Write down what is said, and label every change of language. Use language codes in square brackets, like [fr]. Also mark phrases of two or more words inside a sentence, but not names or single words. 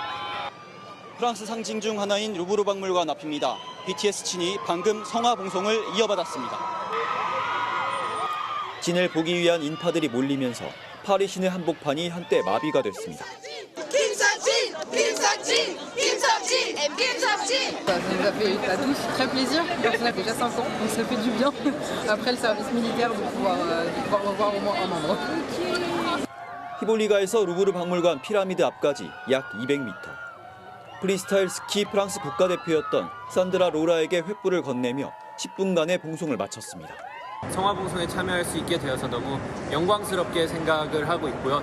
[ko] 프랑스 상징 중 하나인 루브르 박물관 앞입니다. BTS 진이 방금 성화 봉송을 이어받았습니다. 진을 보기 위한 인파들이 몰리면서 파리 시내 한복판이 한때 마비가 됐습니다. 김석진! 김석진! 김석진! 김석진! [fr] Ça nous a fait à tous très plaisir. Ça fait déjà 5 ans, donc ça fait du bien. Après le service militaire, de pouvoir revoir au moins un membre. [ko] 히볼리가에서 루브르 박물관 피라미드 앞까지 약 200m. 프리스타일 스키 프랑스 국가대표였던 산드라 로라에게 횃불을 건네며 10분간의 봉송을 마쳤습니다. 성화봉송에 참여할 수 있게 되어서 너무 영광스럽게 생각을 하고 있고요.